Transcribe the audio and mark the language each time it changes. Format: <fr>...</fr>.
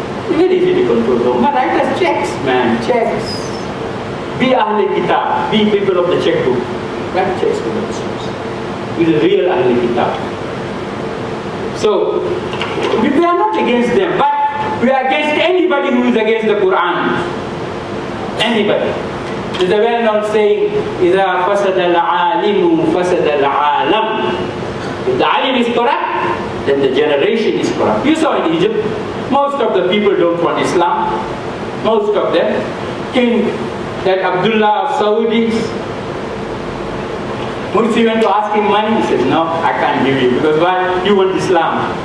<en>It's very easy to control the ummah. Write us checks, man, checks. Be Ahle Kitab, be people of the checkbook. Write checks to the Muslims. Be the real Ahle Kitab. So, we are not against them, but We are against anybody who is against the Quran. Anybody. There's a well-known saying,</en> <ar>إِذَا فَسَدَ الْعَالِمُ فَسَدَ الْعَالَمُ.</ar> <en>If the alim is corrupt, then the generation is corrupt. You saw in Egypt, most of the people don't want Islam. Most of them. King that Abdullah of Saudis, Mursi went to ask him money. He said, no, I can't give you. Because why? You want Islam.</en>